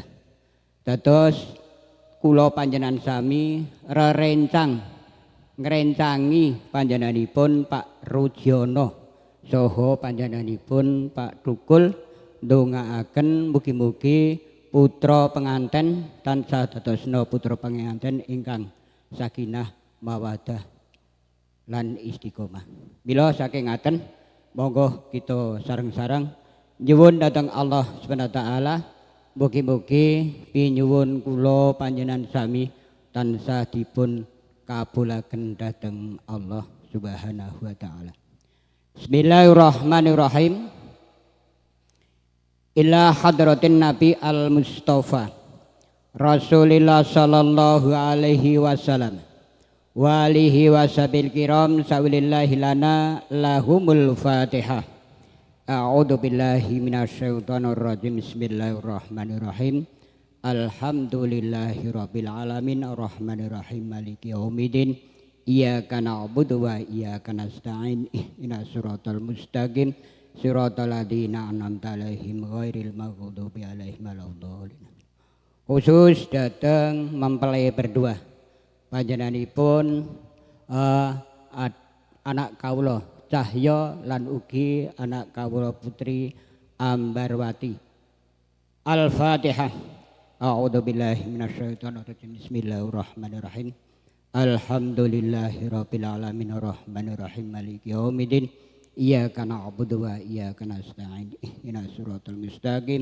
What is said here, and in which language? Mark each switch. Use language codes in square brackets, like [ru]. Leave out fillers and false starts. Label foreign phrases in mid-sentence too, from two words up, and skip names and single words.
[jv] Dados kula panjenengan sami rerencang ngrencangi panjenenganipun Pak Rudiono saha panjenenganipun Pak Tukul ndongaaken mugi-mugi putra penganten tansah dadosna putra penganten ingkang sakinah mawaddah lan istiqomah. Bila saking ngaten monggo kita sareng-sareng nyuwun dhateng Allah [ar] سبحانه وتعالى [jv] mugi-mugi pinyuwun kula panjenengan sami tansah dipun kabulaken dhateng Allah [ar] سبحانه وتعالى. بسم الله الرحمن الرحيم. إلى حضرة النبي المصطفى رسول الله صلى الله عليه وسلم وآله وأصحابه الكرام شيء لله لنا لهم الفاتحة. أعوذ بالله من الشيطان الرجيم. بسم الله الرحمن الرحيم. الحمد لله رب العالمين الرحمن الرحيم مالك يوم الدين. إياك نعبد وإياك نستعين. اهدنا الصراط المستقيم. صراط الذين أنعمت عليهم غير المغضوب عليهم ولا الضالين. [id] Khusus datang mempelai berdua [jv] panjenenganipun anak kawula Cahya lan ugi anak kawula putri Ambarwati. [ar] الفاتحة. أعوذ بالله من الشيطان الرجيم. بسم الله الرحمن الرحيم. الحمد لله رب العالمين الرحمن الرحيم مالك يوم الدين. إياك نعبد وإياك نستعين. اهدنا الصراط المستقيم.